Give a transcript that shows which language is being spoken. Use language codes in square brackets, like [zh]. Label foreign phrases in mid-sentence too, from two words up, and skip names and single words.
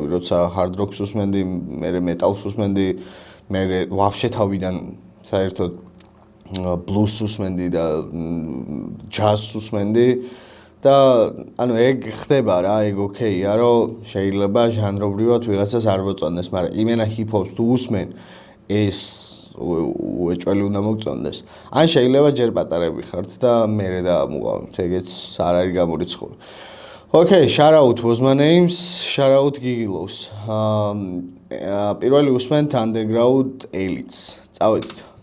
[ka] როცა [en] hard rock- [ka] ს უსმენდი, მე მეტალს უსმენდი მე ვაფშე თავიდან საერთოდ ბლუზს უსმენდი და ჯაზს უსმენდი და ანუ ეგ ხდება რა, ეგ ოკეია რომ შეიძლება ჟანრობრივად ვიღაცას არ მოწონდეს, მაგრამ იმენა ჰიპ-ჰოპს თუ უსმენ ეს უეჭველი უნდა მოგწონდეს. ან შეიძლება ჯერ პატარები ხართ და მერე დაამუყავთ, ეგეც არ არის გამორიცხული. [en] Okay, shout out Wozmaname, shout out Giglos. [ka] პირველი უსმენთ Underground Elite-ს. წავედით.